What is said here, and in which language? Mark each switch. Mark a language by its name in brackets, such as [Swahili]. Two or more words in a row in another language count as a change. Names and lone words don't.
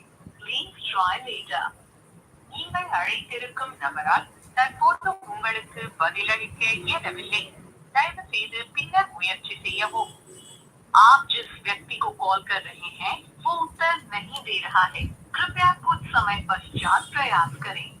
[English] Please try later. [Tamil] நீங்கள் அழைத்திருக்கும் நபரால் தற்போது உங்களுக்கு பதிலளிக்க இயலவில்லை. தயவு செய்து பின்னர் முயற்சி செய்யவும். [Hindi] आप जिस व्यक्ति को कॉल कर रहे हैं वो उत्तर नहीं दे रहा है. कृपया कुछ समय पश्चात प्रयास करें.